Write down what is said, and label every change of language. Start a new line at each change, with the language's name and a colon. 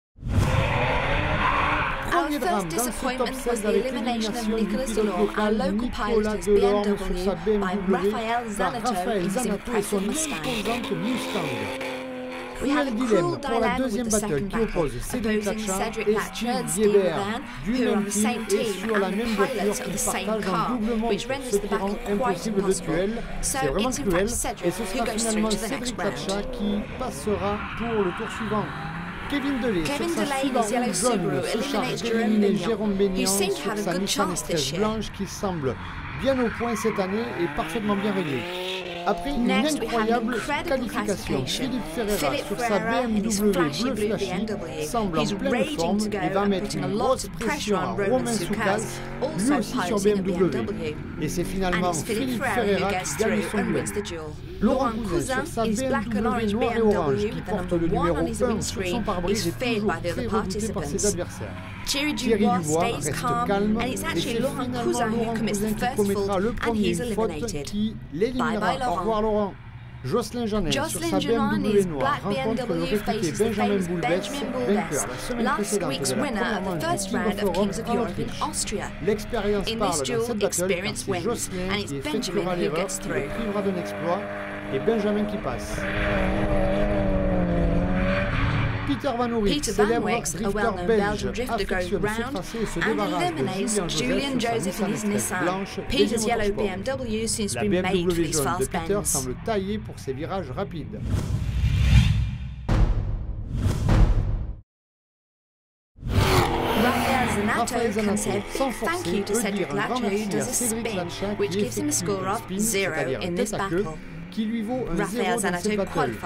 English: Our first disappointment was the elimination of Nicolas Delorme, our local pilot of BMW, by Rafael Zanotto in his impressive Mustang. We have a cruel dilemma with the second battle, opposing Cedric Latcher and Steve Van, who are on the same team and the pilots of the same car, which renders the battle quite impossible. So it's in fact Cedric who goes through to the next round.
French: Qui passera pour le tour suivant.
English: Kevin Delay in his yellow Subaru eliminates Jérôme Bignon, who seemed to have a good chance this year.
French: Blanche qui semble bien au point cette année et parfaitement bien réglée. Après une incroyable qualification, Philippe Ferreira sur sa BMW bleu flashy semble en pleine forme et va mettre une grosse pression à Romain Soukas, lui aussi sur BMW. Et c'est finalement Philippe Ferreira qui gagne son duel. Laurent Cousin sur sa BMW noir et orange qui porte le numéro 1 sur son pare-brise est toujours très redouté par ses adversaires.
English: Thierry Dubois stays calm, and it's actually Laurent Cousin who commits the first fault, and he's eliminated. Bye bye Laurent.
French: Au revoir Laurent. Jocelyn Janin sur sa BMW noire rencontre le réputé Benjamin Boulbès, vainqueur la semaine précédente de la première manche du King of Europe en Autriche. L'expérience parle dans cette battle car c'est Jocelyn qui effectuera l'erreur, qui le privera d'un exploit, et Benjamin qui passe. Peter Van Oerik, célèbre drifter belge, affectionne ce tracé et se débarrasse de Julian Joseph et sa Nissan blanche.
English: Peter's yellow BMW seems to be made for these fast bends.
French: Peter semble taillé pour ses virages rapides. Rafael Zanato, sans forcer, peut dire un grand merci à Cédric Lancha qui effectue un spin, c'est-à-dire un tête à queue, qui lui vaut un 0 dans cette battle.